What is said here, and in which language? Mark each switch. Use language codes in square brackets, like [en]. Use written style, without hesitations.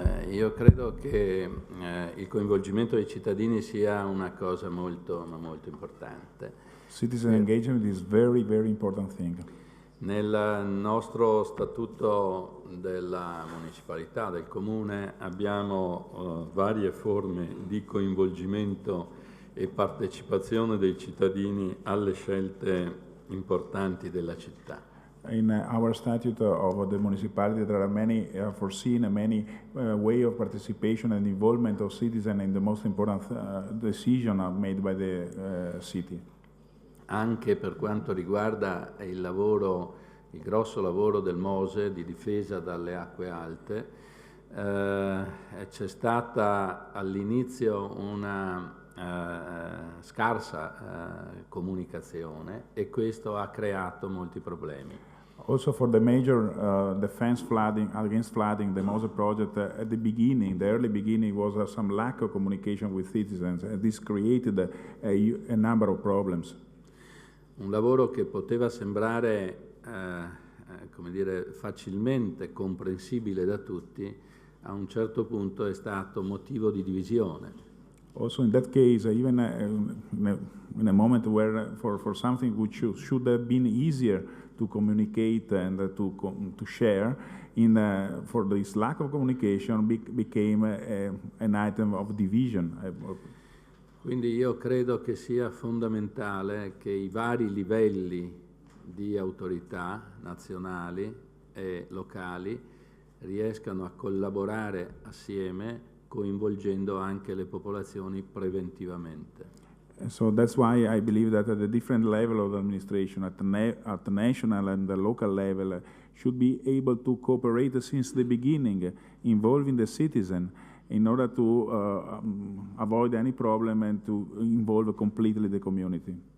[it] Io credo che il coinvolgimento dei cittadini sia una cosa molto importante. [en] Citizen engagement is very, very important thing. [it] Nel nostro statuto della municipalità, del comune, abbiamo varie forme di coinvolgimento e partecipazione dei cittadini alle scelte importanti della città. [en] In our statute of the municipality, there are many foreseen many way of participation and involvement of citizens in the most important decision made by the city. [it] Anche per quanto riguarda il grosso lavoro del MOSE di difesa dalle acque alte, c'è stata all'inizio una scarsa comunicazione e questo ha creato molti problemi. [en] Also for the major defense against flooding, the MOSE project at the beginning, the early beginning was some lack of communication with citizens, and this created a number of problems. [it] Un lavoro che poteva sembrare come dire, facilmente comprensibile da tutti, a un certo punto è stato motivo di divisione. [en] Also in that case, even in a moment where for something which should have been easier to communicate and to share, for this lack of communication became an item of division. [it] Quindi io credo che sia fondamentale che i vari livelli di autorità nazionali e locali riescano a collaborare assieme, coinvolgendo anche le popolazioni preventivamente. [en] So that's why I believe that at the different level of administration, at the national and the local level, should be able to cooperate since the beginning, involving the citizen, in order to avoid any problem and to involve completely the community.